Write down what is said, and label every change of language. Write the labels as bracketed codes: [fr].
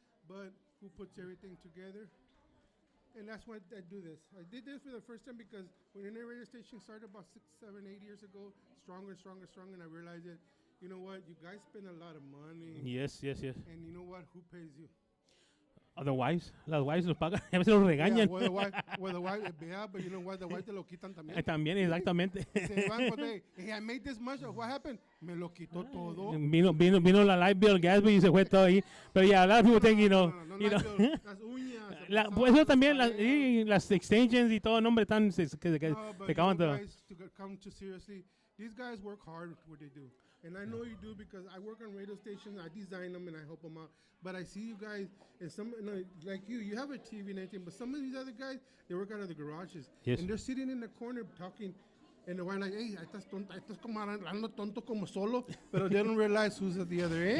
[en] But who puts everything together? And that's why I do this. I did this for the first time because when Internet Radio Station started about 6, 7, 8 years ago, stronger, and I realized that, you know what, you guys spend a lot of money. Yes. And you know what, who pays you? [es] The wives, las wives nos pagan, a veces nos regañan. [en] Yeah, well, the wife, yeah, but you know what, the wife [es] te lo quitan también. También, exactamente. [en] Hey, I made this much, what happened? [es] Me lo quitó todo. Vino la light bill, gas bill y se fue todo ahí. [en] Pero yeah, a lot of people think, you know. [es] Las uñas. Pues eso también, las extensions y todo, nombre tan que acaban todo. [en] Guys, to come to seriously, these guys work hard with what they do. And I know you do because I work on radio stations, I design them and I help them out. But I see you guys, and some like you have a TV and everything, but some of these other guys, they work out of the garages. Yes. And they're sitting in the corner talking, and they're like, hey, [es] estás como hablando tonto como solo, [en] but they don't realize who's at the other end.